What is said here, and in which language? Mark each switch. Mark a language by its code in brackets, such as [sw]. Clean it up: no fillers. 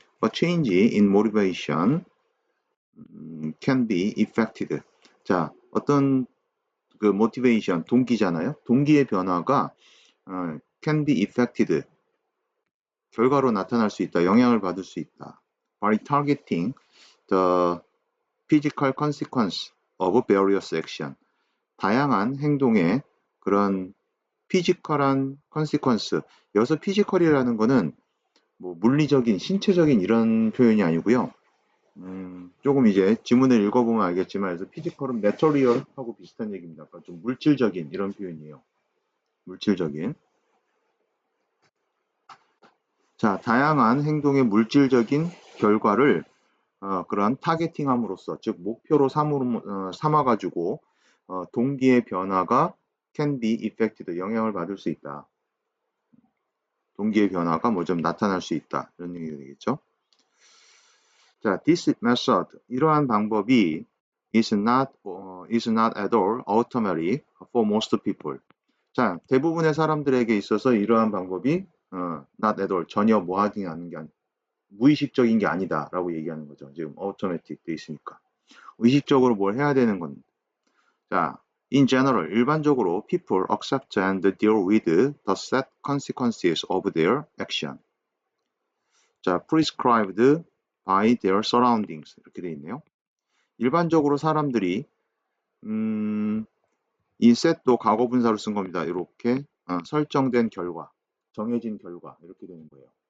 [en] A change in motivation can be effected. [ko] 자, 어떤 그 motivation, 동기잖아요. 동기의 변화가 [en] can be effected. [ko] 결과로 나타날 수 있다. 영향을 받을 수 있다. [en] By targeting the physical consequence of various action. [ko] 다양한 행동의 그런 피지컬한 consequence. 여기서 피지컬이라는 거는 뭐 물리적인, 신체적인 이런 표현이 아니고요. 조금 이제 지문을 읽어보면 알겠지만, 그래서 피지컬은 material하고 비슷한 얘기입니다. 그러니까 좀 물질적인 이런 표현이에요. 물질적인. 자, 다양한 행동의 물질적인 결과를 그런 타겟팅함으로써, 즉 목표로 삼아가지고 동기의 변화가 [en] can be effected, [ko] 영향을 받을 수 있다. 동기의 변화가 뭐 좀 나타날 수 있다. 이런 얘기가 되겠죠. [en] 자, this method, [ko] 이러한 방법이 [en] is not at all automatic for most people. [ko] 자, 대부분의 사람들에게 있어서 이러한 방법이 [en] not at all, [ko] 전혀 뭐 하지 않는 게 무의식적인 게 아니다라고 얘기하는 거죠. 지금 automatic 돼 있으니까. 의식적으로 뭘 해야 되는 겁니다. [en] 자, in general, [ko] 일반적으로 [en] people accept and deal with the set consequences of their action. 자, prescribed by their surroundings [ko] 이렇게 돼 있네요. 일반적으로 사람들이 이 set도 과거분사로 쓴 겁니다. 이렇게 설정된 결과, 정해진 결과 이렇게 되는 거예요.